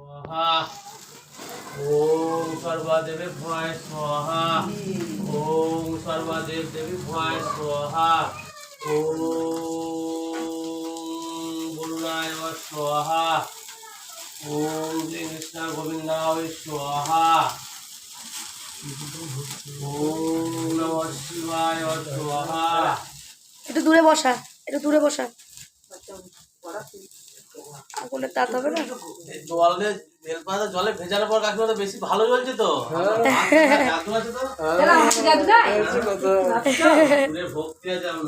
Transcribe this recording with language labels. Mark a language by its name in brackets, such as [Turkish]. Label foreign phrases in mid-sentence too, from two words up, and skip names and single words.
[Sanskrit] स्वाहा ओम सर्वदेव भवाय स्वाहा ओम सर्वदेव देवी भवाय स्वाहा ओम गुरुनाय स्वाहा ओम श्री कृष्ण गोविंदाय स्वाहा ओम नमः शिवाय स्वाहा। [Bangla] একটু দূরে বসা, একটু দূরে বসা, আগুনের তাত হবে না। জলে বেলপাতা জলে ভেজানোর পর কাকিমা তো বেশি ভালো জ্বলছে তো। জাদু আছে তো? ভক্তি আছে